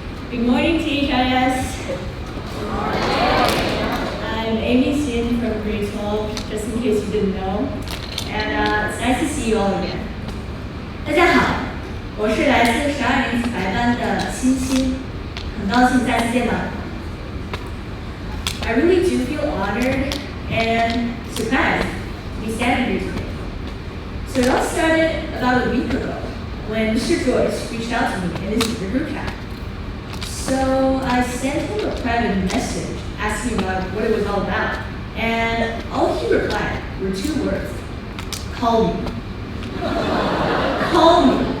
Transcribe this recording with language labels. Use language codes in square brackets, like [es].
[en] Good morning, THIS. I'm Amy Xin from grade 12, just in case you didn't know. And it's nice to see you all again. [zh] 大家好，我是来自12年级白班的欣欣，很高兴再次见到你。 [en] I really do feel honored and surprised to be standing here today. So it all started about a week ago when Mr. Joyce reached out to me in his secret group chat. So I sent him a private message asking about what it was all about, and all he replied were 2 words: call me. Call me.